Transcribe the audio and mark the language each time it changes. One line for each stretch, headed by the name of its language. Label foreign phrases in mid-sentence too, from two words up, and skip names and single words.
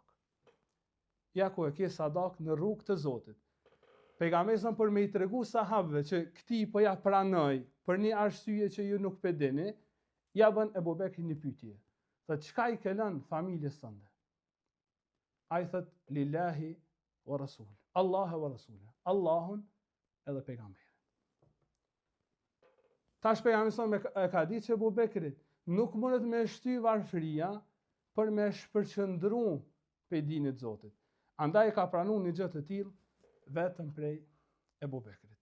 Albanian: Ja ku e ke sadak në rrugë të Zotit. Pejgamberi sa për me i tregu sahabëve që këti po ja pranoj për një arsye që ju nuk e dini, ja bën Ebu Bekri një pyetje. Thot çka i ke lënë familjes tënde? Ai thot
Arabic: لله ورسول. الله ورسول.
Albanian: Allahun edhe pejgamberin. Tash pejgamberi sa e ka ditë që Ebu Bekri nuk mundet me shty varfëria për me shpërqendru pe dinit Zotit. Andaj ka pranuar një gjë të tillë vetëm prej Ebu Bekrit.